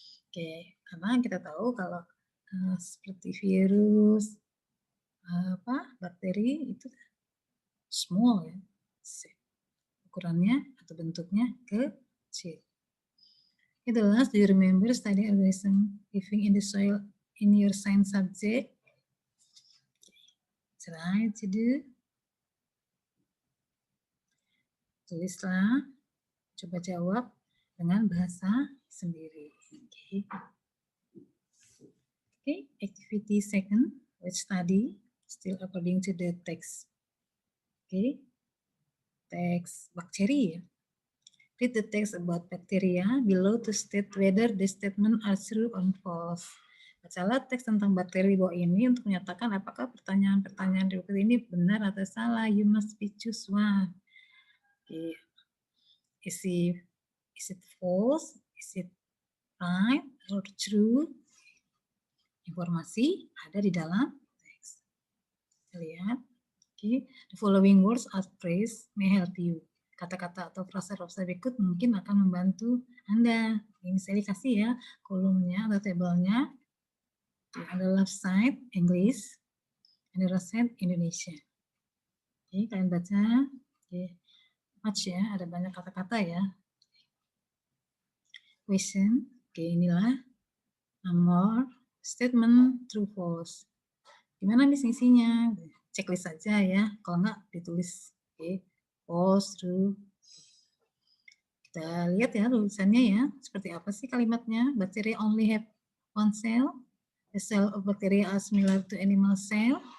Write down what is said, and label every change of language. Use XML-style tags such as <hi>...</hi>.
<id>Oke, karena kita tahu kalau seperti virus, bakteri itu small ya, ukurannya atau bentuknya kecil.</id> <en>Okay, the last, do you remember study organism living in the soil in your science subject? Try to do.</en> <id>Tulislah, coba jawab dengan bahasa sendiri.</id> <en>Okay, activity second, let's study still according to the text. Okay, text bakteri ya. Read the text about bacteria below to state whether the statement are true or false.</en> <id>Bacalah teks tentang bakteri di bawah ini untuk menyatakan apakah pertanyaan-pertanyaan di buku ini benar atau salah.</id> <en>You must choose one. Okay. Is it false? Is it right or true?</en> <id>Informasi ada di dalam teks. Kita lihat. Okay.</id> <en>The following words or phrase may help you.</en> <id>Kata-kata atau frasa-frasa berikut mungkin akan membantu Anda. Ini misalnya kasih ya kolomnya atau tabelnya.</id> <en>On the left side English, on the right side Indonesia.</en> <id>Oke, kalian baca. Oke, much ya, ada banyak kata-kata ya. Question. Oke, inilah nomor statement true false. Gimana nih isinya? Checklist saja ya. Kalau enggak ditulis. Oke, false, true. Kita lihat ya tulisannya ya. Seperti apa sih kalimatnya?</id> <en>Bacteria only have one cell. The cell of bacteria are similar to animal cell.</en>